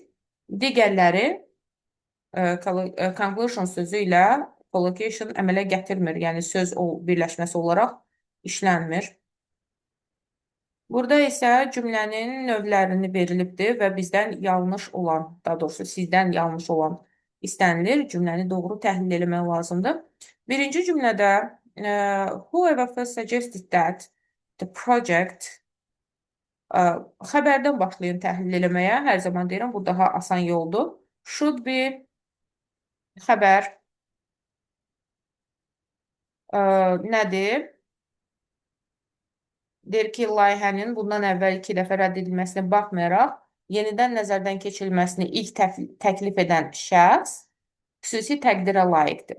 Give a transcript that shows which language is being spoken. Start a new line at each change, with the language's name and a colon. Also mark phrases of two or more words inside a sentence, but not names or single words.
Azerbaijani: Digərləri conclusion sözü ilə collocation əmələ gətirmir, yəni söz birləşməsi olaraq işlənmir. Burada isə cümlənin növlərini verilibdir və bizdən yanlış olan, daha doğrusu sizdən yanlış olan istənilir. Cümləni doğru təhlil eləmək lazımdır. Birinci cümlədə
English: whoever first suggested that the project
Azerbaijani: xəbərdən başlayın təhlil eləməyə. Hər zaman deyirəm, bu daha asan yoldur.
English: Should be
Azerbaijani: xəbər nədir? Deyir ki, layihənin bundan əvvəl 2 dəfə rədd edilməsinə baxmayaraq, yenidən nəzərdən keçirilməsini ilk təklif edən şəxs xüsusi təqdirə layiqdir.